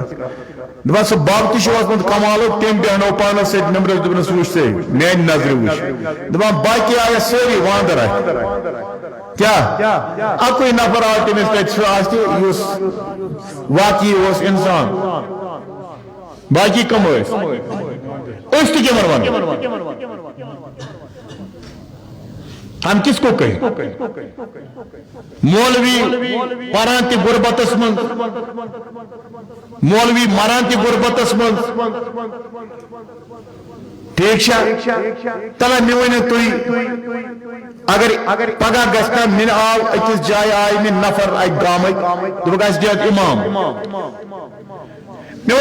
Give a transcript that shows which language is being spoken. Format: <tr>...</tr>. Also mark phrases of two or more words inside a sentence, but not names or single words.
<ks>دپان سُہ باب تہِ چھُ اوسمُت کمالُک تٔمۍ بیٚہنو پانس سۭتۍ نمبرس دوٚپنس وٕچھ سا میانہِ نظرِ وٕچھ دپان باقی آیس سٲری واندر اتھِ کیٛاہ اکُے نفر آو تٔمِس تتہِ سُہ آسہِ یُس واقعی اوس انسان باقی کم ٲسۍ أسۍ تہِ کیٛاہ ونو</ks> <ur>ہم کس کو کہیں</ur> <ks>مولوی پران تہ غربتس من مولوی مران تہ غربتس من ٹھیک تلا مے ؤنِو تُہۍ اگر پگہ گژھِ مےٚ آو أکِس جایہِ آیہِ مےٚ نفر اَکہِ گامٕکۍ دوٚپُکھ اَسہِ دِ اِمام مےٚ</ks>